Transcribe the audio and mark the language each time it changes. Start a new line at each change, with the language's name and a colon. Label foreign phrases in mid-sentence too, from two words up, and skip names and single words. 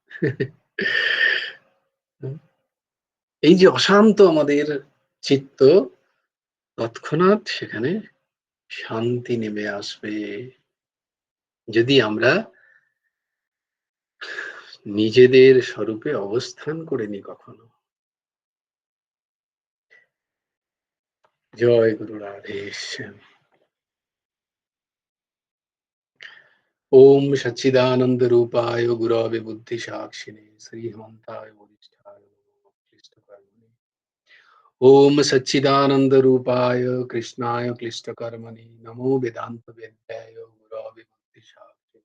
Bangla: এই যে অশান্ত আমাদের চিত্ত, তৎক্ষণাৎ সেখানে শান্তি নেমে আসবে, যদি আমরা নিজেদের স্বরূপে অবস্থান করে নি কখনো। জয় গুরু রাধেশ্যাম।
Sanskrit: ओम सच्चिदानंद रूपाय गुरवे बुद्धि साक्षिणे श्री हेमंताय वरिष्ठाय नमो क्लिष्टकर्मणे। ओम सच्चिदानंद रूपाय कृष्णाय क्लिष्टकर्मणे नमो वेदांत वेद्याय गुरवे बुद्धि साक्षिणे।